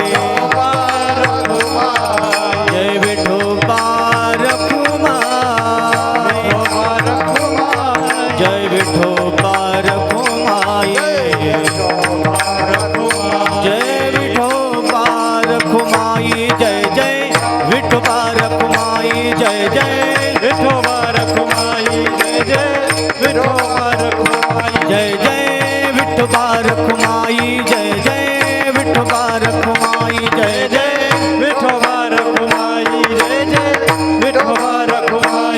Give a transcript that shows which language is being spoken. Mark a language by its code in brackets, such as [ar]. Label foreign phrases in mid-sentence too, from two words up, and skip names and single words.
[mr] जय विठोबा रखुमाई, जय विठोबा रखुमाई, जय विठोबा रखुमाई. जय जय विठोबा रखुमाई, जय जय विठोबा रखुमाई, जय जय विठोबा रखुमाई, जय जय विठोबा रखुमाई, जय जय विठोबा रखुमाई, जय जय विठोबा रखुमाई, जय जय विठोबा रखुमाई.